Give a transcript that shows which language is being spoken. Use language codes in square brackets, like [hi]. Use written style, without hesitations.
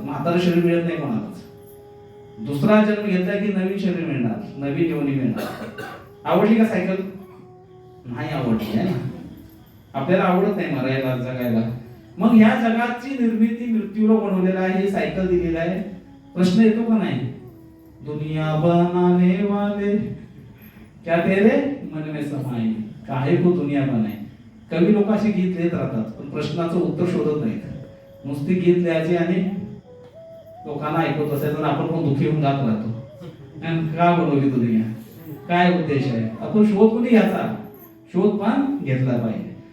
[mr] म्हातारा शरीर मिळत नाही कोणालाच. दुसरा जन्म घेतला की नवीन शरीर मिळणार, नवीन योनी मिळणार. आवडली का सायकल? नाही आवडली आहे ना. आपल्याला आवडत नाही मरायला, जगायला. मग ह्या जगाची निर्मिती मृत्यूला बनवलेला आहे. ही सायकल दिलेला आहे. प्रश्न येतो का नाही? [hi] दुनिया बनाने वाले क्या तेरे मन में समाई, काहे को दुनिया बनाई. [mr] कवी लोक अशी गीत लिहित राहतात, पण प्रश्नाचं उत्तर शोधत नाहीत. नुसती गीत लिहायची आणि लोकांना ऐकवत असायचं. आपण पण दुःखी होऊन जात राहतो. का बनवली दुनिया? काय उद्देश आहे? आपण शोध कोणी घ्यायचा? शोध पण घेतला पाहिजे.